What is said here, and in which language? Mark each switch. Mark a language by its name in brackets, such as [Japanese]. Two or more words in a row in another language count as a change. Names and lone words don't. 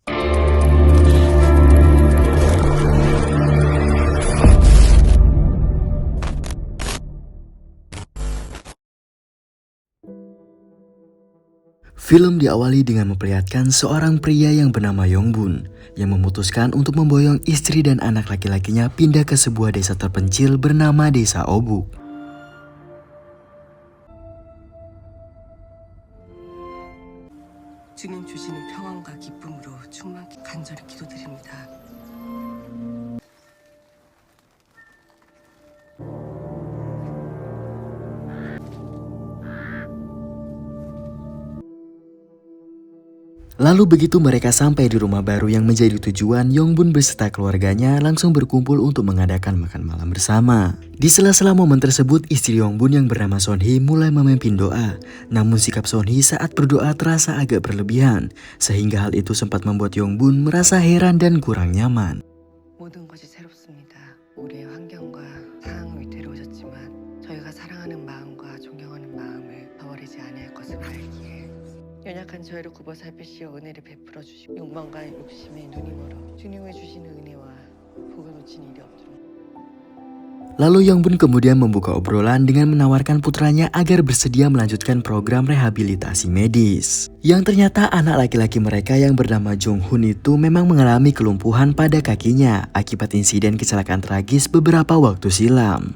[Indonesian] Film diawali dengan memperlihatkan seorang pria yang bernama Yongbun yang memutuskan untuk memboyong istri dan anak laki-lakinya pindah ke sebuah desa terpencil bernama Desa Obuk. [Korean] 주님 주시는 평안과 기쁨으로 충만히 간절히 기도드립니다. [Indonesian] Lalu begitu mereka sampai di rumah baru yang menjadi tujuan, Yongbun beserta keluarganya langsung berkumpul untuk mengadakan makan malam bersama. Di sela-sela momen tersebut, istri Yongbun yang bernama Sonhee mulai memimpin doa. Namun sikap Sonhee saat berdoa terasa agak berlebihan, sehingga hal itu sempat membuat Yongbun merasa heran dan kurang nyaman. [Korean] 모든 것이 새롭습니다. 우리의 환경과 상황 위태로 오셨지만 저희가 사랑하는 마음과 존경하는 마음을 저버리지 아니할 것을 알기에 연약한 저희를 굽어 살피시어 은혜를 베풀어 주시고 욕망과 욕심에 눈이 멀어 주님의 주시는 은혜와 복을 놓친 일이 없도록. [Indonesian] Lalu Yongbun kemudian membuka obrolan dengan menawarkan putranya agar bersedia melanjutkan program rehabilitasi medis. Yang ternyata anak laki-laki mereka yang bernama Jonghun itu memang mengalami kelumpuhan pada kakinya akibat insiden kecelakaan tragis beberapa waktu silam.